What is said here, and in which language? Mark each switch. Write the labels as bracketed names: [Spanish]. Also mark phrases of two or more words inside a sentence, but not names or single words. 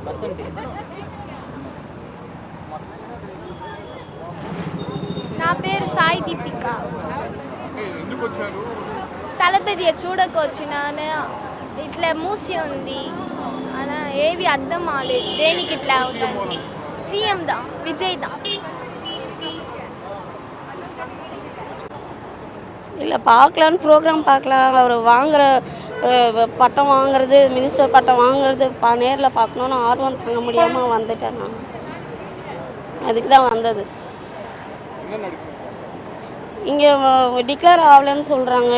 [Telugu] నా పేరు సాయి దీపిక. తలపతి చూడకు వచ్చినాను. ఇట్లా మూసి ఉంది అలా ఏవి అర్థం అవ్వలేదు. దేనికి ఇట్లా అవుతుంది? సీఎం దా, విజయ్ దా. [Tamil] இல்லை பார்க்கலான்னு ப்ரோக்ராம் பார்க்கலாம். அவர் வாங்குகிற பட்டம் வாங்குறது, மினிஸ்டர் பட்டம் வாங்குறது நேரில் பார்க்கணுன்னு ஆர்வம் தாங்க முடியாமல் வந்துட்டேன். நான் அதுக்கு தான் வந்தது. இங்கே டிக்ளேர் ஆகலைன்னு சொல்கிறாங்க.